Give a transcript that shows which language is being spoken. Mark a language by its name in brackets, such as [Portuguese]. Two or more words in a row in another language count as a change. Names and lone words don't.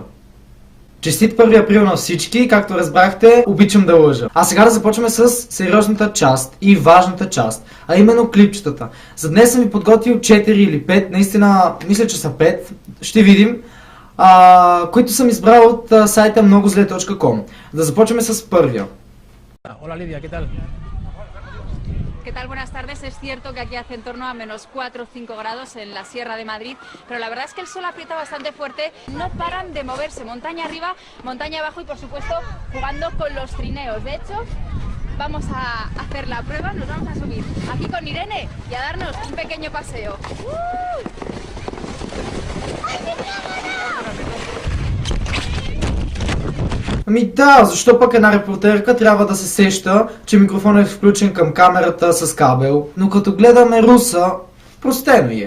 [Bulgarian] Честит 1 април на всички, както разбрахте, обичам да лъжа. А сега да започваме с сериозната част и важната част, а именно клипчетата. За днес съм ви подготвил 4 или 5, наистина мисля, че са 5, ще видим. Които съм избрал от сайта многозле.com. Да започваме с първия. [Spanish] Hola Lidia, ¿qué tal? ¿Qué tal? Buenas tardes. Es cierto que aquí hace en torno a menos 4 o 5 grados en la Sierra de Madrid, pero la verdad es que el sol aprieta bastante fuerte, no paran de moverse montaña arriba, montaña abajo y por supuesto jugando con los trineos. De hecho, vamos a hacer la prueba, nos vamos a subir aquí con Irene y a darnos un pequeño paseo. [Bulgarian] Ами да, защо пък една репортерка трябва да се сеща, че микрофонът е включен към камерата с кабел, но като гледаме Руса, простено е.